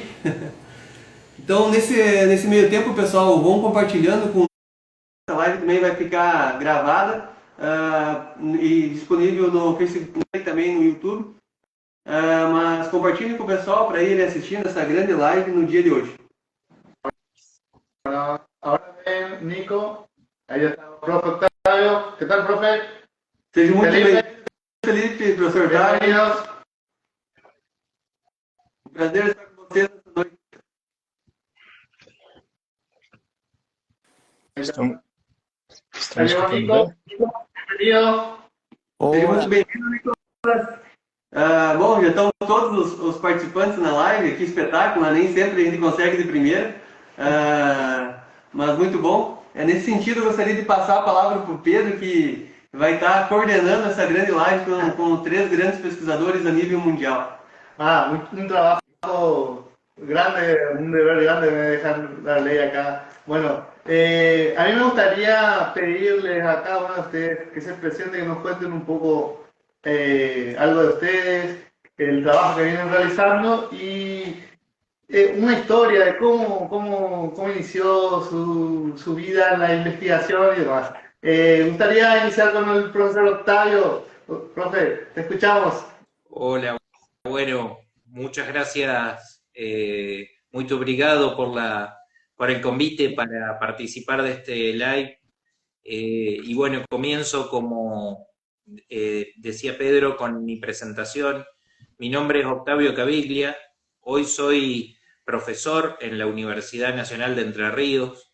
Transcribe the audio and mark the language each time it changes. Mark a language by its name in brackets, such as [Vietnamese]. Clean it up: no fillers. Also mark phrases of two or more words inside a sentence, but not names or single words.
[Portuguese] Então, nesse meio tempo, pessoal, vão compartilhando com a live, também vai ficar gravada e disponível no Facebook e também no YouTube. Mas compartilhem com o pessoal para irem assistindo essa grande live no dia de hoje. Agora vem Nico, aí está o profe Octavio. Que tal, profe? Seja muito bem-vindo, Felipe, professor Octavio. Um prazer estar com vocês essa noite. Estamos Nico, escutando bem? bem-vindo. Seja muito bem-vindo, Nico. Bom, já estão todos os participantes na live, que espetáculo, né? Nem sempre a gente consegue de primeira, mas muito bom. Nesse sentido, eu gostaria de passar a palavra para o Pedro, que vai estar coordenando essa grande live com três grandes pesquisadores a nível mundial. [Spanish] Un trabajo grande, un deber grande me dejan darle acá. Bueno, a mí me gustaría pedirles a cada uno de ustedes que se presenten, que nos cuenten un poco algo de ustedes, el trabajo que vienen realizando y una historia de cómo inició su vida en la investigación y demás. Me gustaría iniciar con el profesor Octavio. Profe, te escuchamos. Hola, bueno, muchas gracias, [Portuguese] muito obrigado [Spanish] por el convite para participar de este live. Y bueno, comienzo como decía Pedro con mi presentación. Mi nombre es Octavio Caviglia, hoy soy profesor en la Universidad Nacional de Entre Ríos.